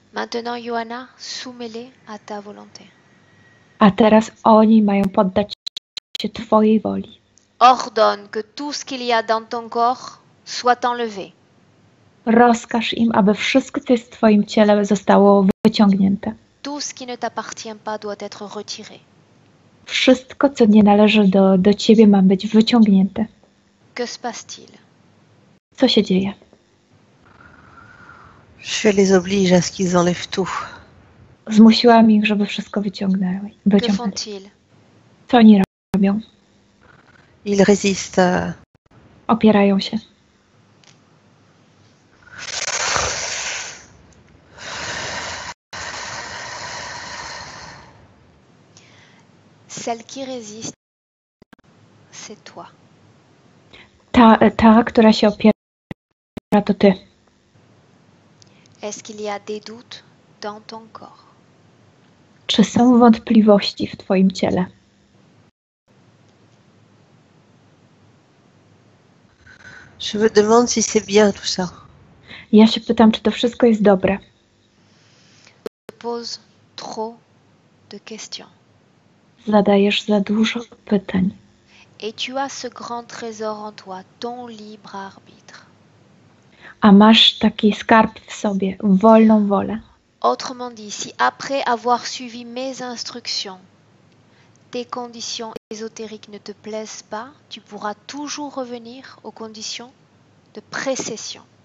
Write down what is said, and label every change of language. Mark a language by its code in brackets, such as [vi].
[fr] Maintenant, Johanna, soumets-les à ta volonté. [pl] A teraz oni mają poddać się twojej woli. [fr] Ordonne que tout ce qu'il y a dans ton corps soit enlevé. [pl] Rozkaż im, aby wszystko, co jest w twoim ciele, zostało wyciągnięte. [fr] Tout ce qui ne t'appartient pas doit être retiré. [pl] Wszystko, co nie należy do ciebie, ma być wyciągnięte. [fr] Que se passe-t-il? [pl] Co się dzieje? [fr] Je les oblige à ce qu'ils enlèvent tout. [pl] Zmusiłam ich, żeby wszystko wyciągnęli. [fr] Que font-ils? [pl] Co oni robią? [fr] Ils résistent. [pl] Opierają się. [fr] Celle qui résiste, c'est toi. [pl] Ta, która się opiera, to ty. [fr] Est-ce qu'il y a des doutes dans ton corps? [pl] Czy są wątpliwości w twoim ciele? [fr] Je me demande si c'est bien tout ça. [pl] Ja się pytam, czy to wszystko jest dobre. [fr] Tu poses trop de questions. [pl] Zadajesz za dużo pytań. [fr] Et tu as ce grand trésor en toi, ton libre arbitre. [pl] A masz taki skarb w sobie, wolną wolę. [fr] Autrement dit, si après avoir suivi mes instructions, tes conditions ésotériques ne te plaisent pas, tu pourras toujours revenir aux conditions de précession.